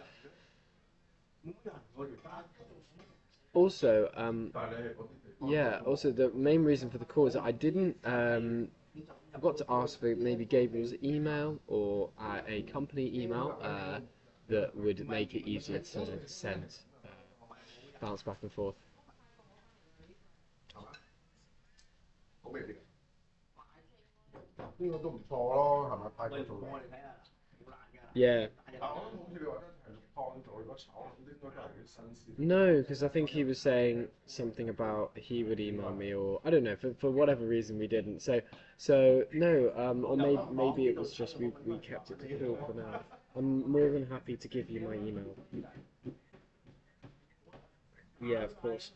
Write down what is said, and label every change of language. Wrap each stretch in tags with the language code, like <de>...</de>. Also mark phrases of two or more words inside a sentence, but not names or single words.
<en>Also, yeah, also the main reason for the call is that I didn't forgot to ask for maybe Gabriel's email or a company email that would make it easier to send bounce back and forth.</en> <yue>呢個都唔錯咯，係咪？泰國做嘅。</yue> <en>Yeah.</en> <yue>但我諗好似你話齋係燙咗，如果炒咁應該都係啲新鮮。</yue> <en>No, because I think he was saying something about he would email me, or I don't know. For whatever reason, we didn't. So no. Or maybe it was just we kept it to Phil for now. I'm more than happy to give you my email. Yeah, of course.</en>